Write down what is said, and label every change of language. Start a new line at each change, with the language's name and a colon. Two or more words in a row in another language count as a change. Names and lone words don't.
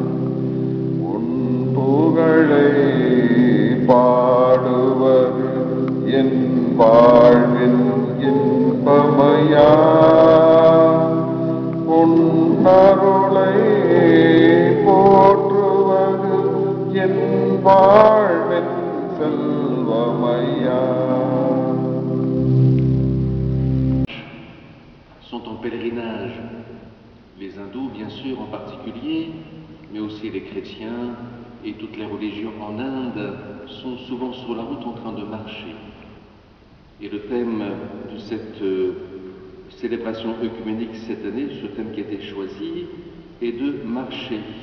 Tamil: உன் புகழை பாடுவது என் வாழ்வின் இன்பமையா. உன் அருளை போற்றுவது என் வாழ்வின் செல்வமையா.
French: Sont en pèlerinage. Les hindous, bien sûr, en particulier, mais aussi les chrétiens et toutes les religions en Inde sont souvent sur la route en train de marcher. Et le thème de cette célébration œcuménique cette année, ce thème qui a été choisi, est de marcher.